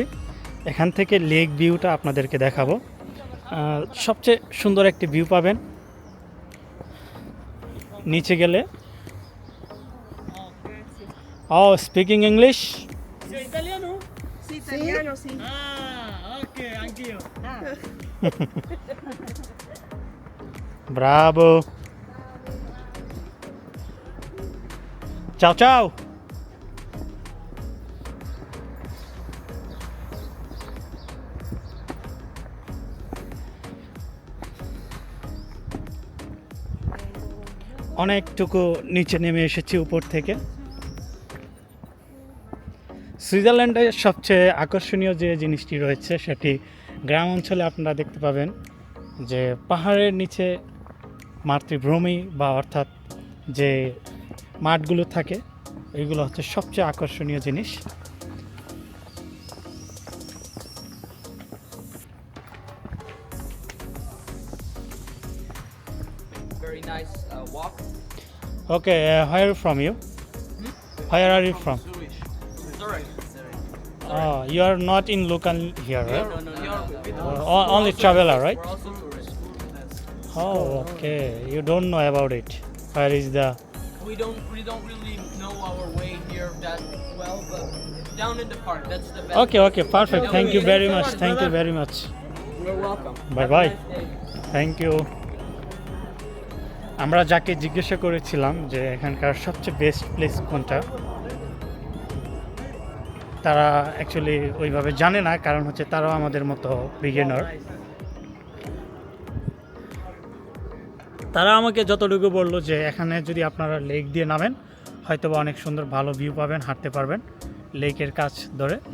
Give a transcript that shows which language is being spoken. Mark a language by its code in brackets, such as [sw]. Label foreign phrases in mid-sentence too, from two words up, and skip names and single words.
[bn] এখান থেকে লেক ভিউটা আপনাদেরকে দেখাবো। সবচেয়ে সুন্দর একটি ভিউ পাবেন নিচে গেলে। [en] O speaking English? [it] Italiano? Sì, italiano sì. ok, anch'io. Bravo. Ciao ciao. [bn] অনেকটুকু নিচে নেমে এসেছি উপর থেকে। সুইজারল্যান্ডের সবচেয়ে আকর্ষণীয় যে জিনিসটি রয়েছে সেটি গ্রাম অঞ্চলে আপনারা দেখতে পাবেন যে পাহাড়ের নিচে মাতৃভূমি বা অর্থাৎ যে মাঠগুলো থাকে এইগুলো হচ্ছে সবচেয়ে আকর্ষণীয় জিনিস। [en] Very nice walk. Okay, where are you from you? Where are you from? Sorry. Oh, you are not in local here, right? No. Only traveler, right? We're also tourists. Oh, okay. You don't know about it. Where is the... We don't really know our way here that well, but down in the park, that's the best. Okay, perfect. Thank you very much. Thank you very much. You're welcome. Bye Have a bye. nice day. Thank you. [bn] আমরা যাকে জিজ্ঞাসা করেছিলাম যে এখানকার সবচেয়ে [en] best place [bn] কোনটা, তারা অ্যাকচুয়ালি ওইভাবে জানে না, কারণ হচ্ছে তারাও আমাদের মতো বিগিনার। তারা আমাকে যতটুকু বললো যে এখানে যদি আপনারা লেক দিয়ে নামেন হয়তো বা অনেক সুন্দর ভালো ভিউ পাবেন, হাঁটতে পারবেন লেকের কাছ ধরে।